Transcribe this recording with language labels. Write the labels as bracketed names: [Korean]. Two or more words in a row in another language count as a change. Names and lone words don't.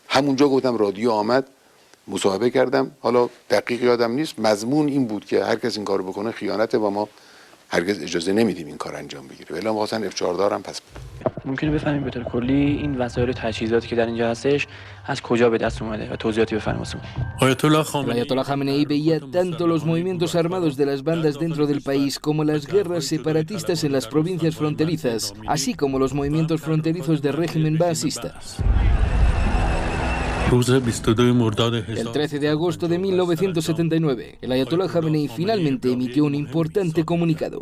[Persian] همونجا گفتم رادیو آمد، مصاحبه کردم، حالا دقیق یادم نیست، مضمون این بود که هر کس این کارو بکنه خیانته و ما هرگز اجازه نمیدیم این کار انجام بگیره. ولی ما اصلا F-14 هم پس ممکنه بفهمیم به طور کلی این وسایل و تجهیزاتی که در اینجا هستش از کجا به دست اومده و توضیحاتی بفرمایید. [Spanish] El Ayatollah Khamenei veía tanto los movimientos armados de las bandas dentro del país como las guerras separatistas en las provincias fronterizas, así como los movimientos fronterizos del régimen baasista. El 13 de agosto de 1979, el Ayatollah Khamenei finalmente emitió un importante comunicado.